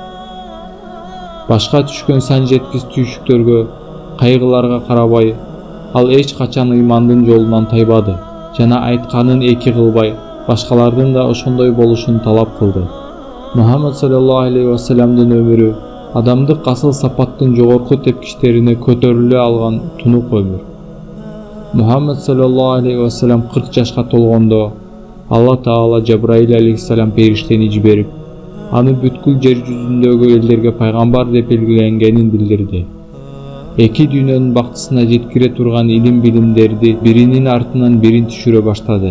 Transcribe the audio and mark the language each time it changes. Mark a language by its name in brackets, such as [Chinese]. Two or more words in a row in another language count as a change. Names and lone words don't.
[Kyrgyz] Башка түшкөн сан жеткис түйшүктөргө, кайгыларга карабай, ал эч качан ыймандын жолунан тайбады жана айтканын эки кылбай, башкалардын да ошондой болушун талап кылды. Мухаммед [Arabic] صلى الله عليه وسلم [Kyrgyz] өмүрү адамдык асыл сапаттын жогорку тепкичтерине көтөрүлө алган тунук өмүр. Мухаммед [Arabic] صلى الله عليه وسلم [Kyrgyz] 40 жашка толгондо Алла Таала Жабраил алейхиссалам периштени жиберип, аны бүткүл жер жүзүндөгү элдерге пайгамбар деп белгиленгенин билдирди. Эки дүйнөнүн бактысына жеткире турган илим билимдерди биринин артынан бирин түшүрө баштады.